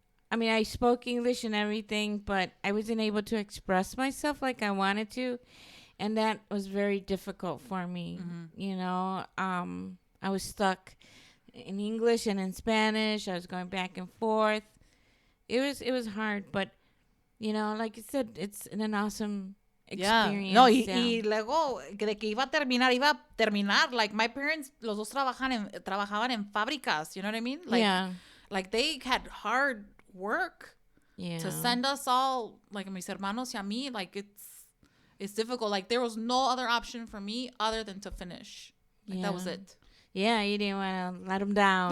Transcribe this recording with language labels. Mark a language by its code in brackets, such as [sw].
[en] I mean, I spoke English and everything, but I wasn't able to express myself like I wanted to. And that was very difficult for me. You know, I was stuck in English and in Spanish. I was going back and forth. It was hard, but, you know, like you said, it's an awesome experience. [es] No, y luego de que iba a terminar. [en] Like, my parents, [es] los dos trabajaban en fábricas, [en] you know what I mean? Like, like they had hard work to send us all, like, [es] mis hermanos y a mí, [en] like, it's difficult. Like, there was no other option for me other than to finish. Like, that was it. Yeah, you didn't want to let them down.